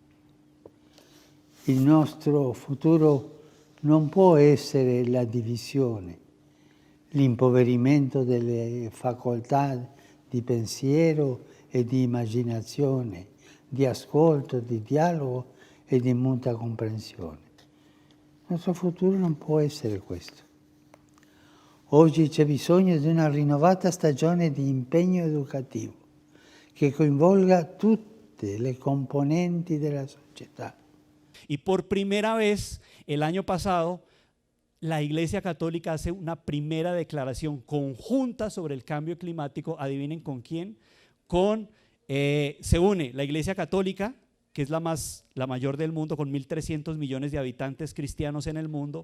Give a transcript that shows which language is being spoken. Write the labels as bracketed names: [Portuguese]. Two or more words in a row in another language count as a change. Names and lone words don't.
[Italian] Il nostro futuro non può essere la divisione, l'impoverimento delle facoltà di pensiero e di immaginazione, di ascolto, di dialogo e di mutua comprensione. Il nostro futuro non può essere questo. Oggi c'è bisogno di una rinnovata stagione di impegno educativo che coinvolga tutte le componenti della società. [Spanish] Y por primera vez, el año pasado, la Iglesia Católica hace una primera declaración conjunta sobre el cambio climático. ¿Adivinen con quién? Se une la Iglesia Católica, que es la mayor del mundo, con 1.300 millones de habitantes cristianos en el mundo.